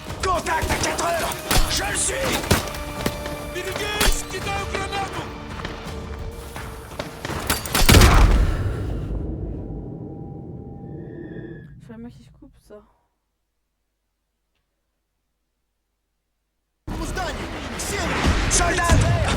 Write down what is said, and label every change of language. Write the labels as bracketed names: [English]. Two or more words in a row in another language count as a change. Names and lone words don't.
[French] Contact à 4 heures. Je le suis. [Russian] Берегись! Кидаю гранату! [French] C'est un mec qui se coupe ça. Soldat à terre.